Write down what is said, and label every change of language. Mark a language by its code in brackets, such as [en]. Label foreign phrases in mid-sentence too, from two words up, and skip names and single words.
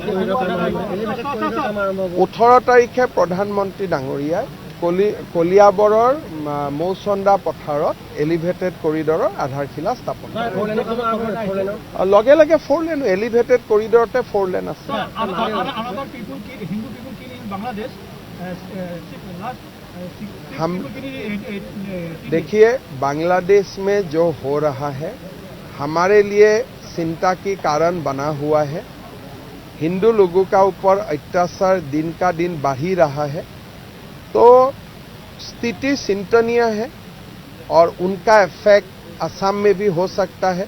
[as] 18 তাৰিখে প্ৰধানমন্ত্ৰী ডাঙৰীয়াই কলিয়াবৰৰ মৌচন্দা পথাৰত [en] elevated corridor [as] আধাৰশিলা স্থাপন কৰে। লগে লগে 4 লেন, [en] elevated corridor [as] 4 লেন আছে। [hi] देखिए, बांग्लादेश में जो हो रहा है हमारे लिए चिंता की कारण बना हुआ है। हिंदू लोगों का ऊपर अत्याचार दिन का दिन बढ़ ही रहा है, तो स्थिति चिंतनीय है और उनका इफेक्ट असम में भी हो सकता है।